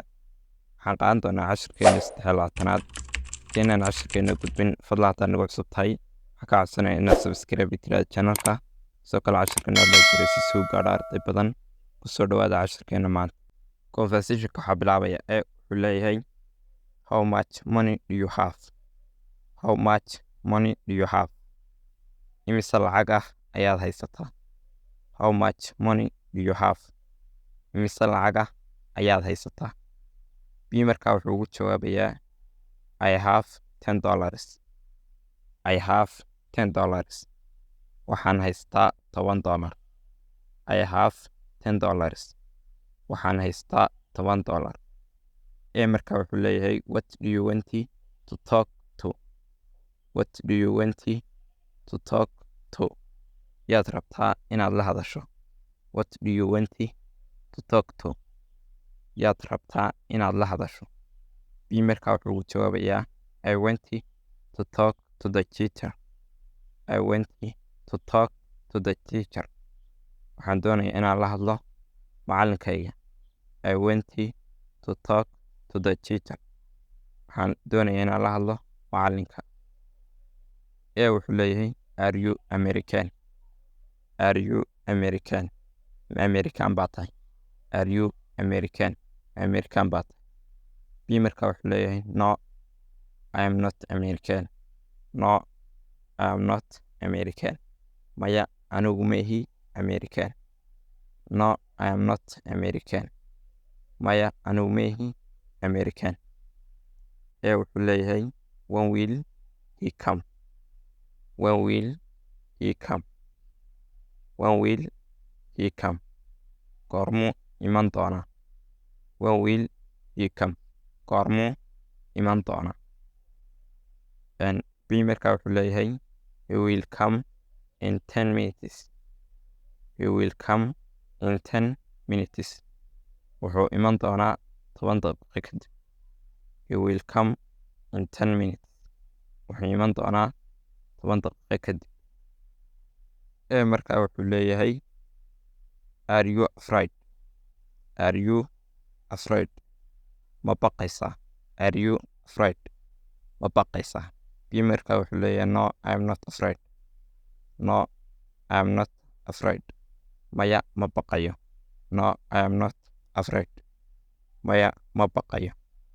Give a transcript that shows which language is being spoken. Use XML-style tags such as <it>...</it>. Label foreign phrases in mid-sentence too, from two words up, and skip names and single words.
<so>waxaan qaadan doonaa cashirkeena 13aad. keenan cashirkeena gudbin fadlan hadaa nagu cusub tahay waxaan ka codsanaya inaad subscribe tiraahdo channelka sidoo kale cashirkeena loo diray si soo gaadho arday badan. kusoo dhowaada cashirkeena maanta. Conversationka waxaa bilaabaya wuxuu leeyahay</so> <en>how much money do you have? How much money do you have?</en> <so>imise lacag ah ayaad haysataa?</so> <en>How much money do you have?</en> <so>imise lacag ah ayaad haysataa? B markaa wuxuu ugu jawaabayaa</so> <en>I have $10. I have $10.</en> <so>waxaan haystaa $10.</so> <en>I have $10.</en> <so>waxaan haystaa $10. A markaa wuxuu leeyahay</so> <en>what do you want to talk to? What do you want to talk to?</en> <so>yaad rabtaa inaad la hadasho?</so> <en>What do you want to talk to?</en> <so>yaad rabtaa inaad la hadasho? B markaa wuxuu ugu jawaabayaa</so> <en>I want to talk to the teacher. I want to talk to the teacher.</en> <so>waxaan doonayaa inaan la hadlo macallinkayga.</so> <en>I want to talk to the teacher.</en> <so>waxaan doonayaa inaan la hadlo macallinka. A wuxuu leeyahay</so> <en>are you American? Are you American?</en> <so>ma American baa tahay?</so> <en>Are you American?</en> <so>ma American baa tahay? B markaa wuxuu leeyahay</so> <en>no I am not American. No I am not American.</en> <so>maya anigu ma ihi American.</so> <en>No I am not American.</en> <so>maya anigu ma ihi American. A wuxuu leeyahay</so> <en>when will he come? When will he come? When will he come?</en> <so>goormuu iman doonaa?</so> <en>When will he come?</en> <so>goormuu iman doonaa? B markaa wuxuu leeyahay</so> <en>he will come in 10 minutes. He will come in 10 minutes.</en> <so>wuxuu iman doonaa 10 daqiiqo kadib.</so> <en>He will come in 10 minutes.</en> <so>wuxuu iman doonaa 10 daqiiqo kadib. A markaa wuxuu leeyahay</so> <en>are you afraid? Are you afraid?</en> <so>ma baqaysaa?</so> <en>Are you afraid?</en> <so>ma baqaysaa? B markaa wuxuu leeyahay</so> <en>no I am not afraid. No I am not afraid.</en> <so>maya ma baqayo.</so> <en>No I am not afraid.</en> <so>maya ma baqayo.</so>